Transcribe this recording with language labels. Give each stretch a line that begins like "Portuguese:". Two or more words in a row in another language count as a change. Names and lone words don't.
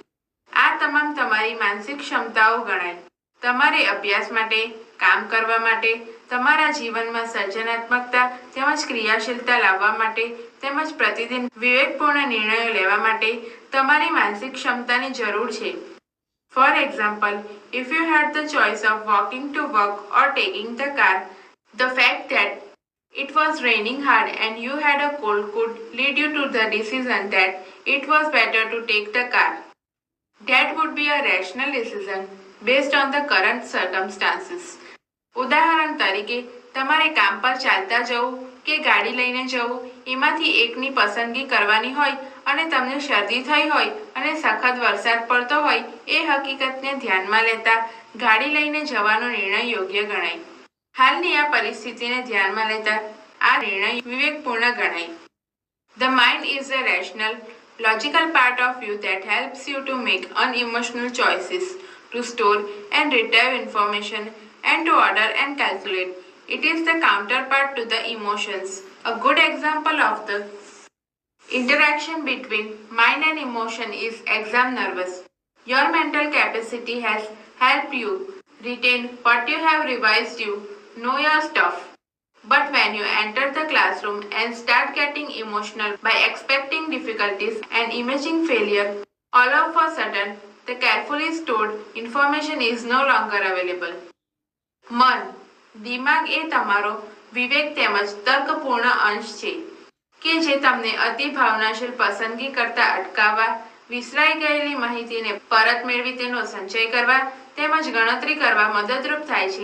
Gujarati: આ તમામ તમારી માનસિક ક્ષમતાઓ ગણાય. તમારે અભ્યાસ માટે, કામ કરવા માટે, તમારા જીવનમાં સર્જનાત્મકતા તેમજ ક્રિયાશીલતા લાવવા માટે તેમજ પ્રતિદિન વિવેકપૂર્ણ નિર્ણયો લેવા માટે તમારી માનસિક ક્ષમતાની જરૂર છે.
English: For example, if you had the choice of walking to work or taking the car, the fact that it was raining hard and you had a cold could lead you to the decision that it was better to take the car. That would be a rational decision based on the current circumstances.
Gujarati: ઉદાહરણ તરીકે તમારે કામ પર ચાલતા જવું કે ગાડી લઈને જવું એમાંથી એકની પસંદગી કરવાની હોય અને તમને શરદી થઈ હોય અને સખત વરસાદ પડતો હોય એ હકીકતને ધ્યાનમાં લેતા ગાડી લઈને જવાનો નિર્ણય યોગ્ય ગણાય. હાલની આ પરિસ્થિતિને ધ્યાનમાં લેતા આ નિર્ણય વિવેકપૂર્ણ ગણાય.
English: The mind is a rational, logical part of you that helps you to make unemotional choices, to store and retrieve information, and to order and calculate. It is the counterpart to the emotions. A good example of the interaction between mind and emotion is exam nervous. Your mental capacity has helped you retain what you have revised, you know your stuff. But when you enter the classroom and start getting emotional by expecting difficulties and imagining failure, all of a sudden the carefully stored information is no longer available.
Gujarati: મન, દિમાગ એ તમારો વિવેક તેમજ તર્કપૂર્ણ અંશ છે કે જે તમને અતિ ભાવનાશીલ પસંદગી કરતા અટકાવવા, વિસરાઈ ગયેલી માહિતીને પરત મેળવી તેનો સંચય કરવા તેમજ ગણતરી કરવા મદદરૂપ થાય છે.